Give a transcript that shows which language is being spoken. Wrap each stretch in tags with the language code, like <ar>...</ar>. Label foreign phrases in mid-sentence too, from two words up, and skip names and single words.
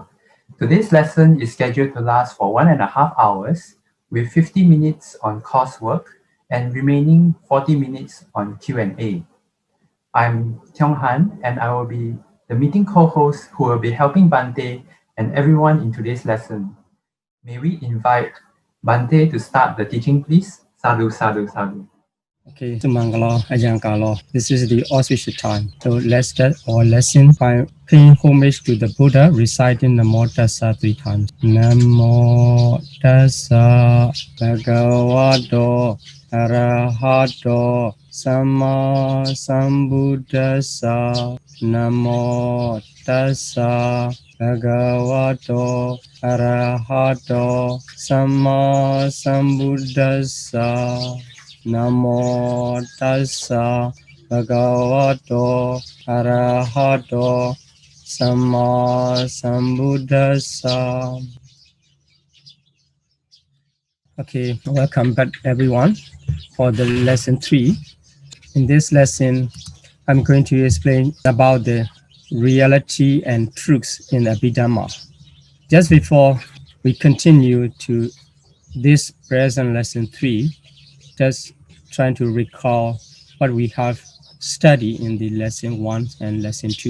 <en>Today's lesson is scheduled to last for 1.5 hours with 50 minutes on coursework and remaining 40 minutes on Q&A. I'm Kyung Han and I will be the meeting co-host who will be helping Bante and everyone in today's lesson. May we invite Bante to start the teaching, please?</en> <pi>Sadhu, sadhu, sadhu. Okay, Sumangalo, Ajankalo.</pi> <en>This is the auspicious time. So let's start our lesson by paying homage to the Buddha, reciting</en> <pi>Namo Tassa</pi> <en>3 times.</en> <pi>Namo Tassa Bhagavato Arahato Sama Sambuddhassa. Namo Tassa Bhagavato Arahato Sama Sambuddhassa. Namo Tassa Bhagavato Arahato Sama Sambuddhassa.</pi> <en>Okay, welcome back everyone for the lesson 3. In this lesson, I'm going to explain about the reality and truths in Abhidhamma. Just before we continue to this present lesson 3, just trying to recall what we have studied in the lesson 1 and lesson 2.</en>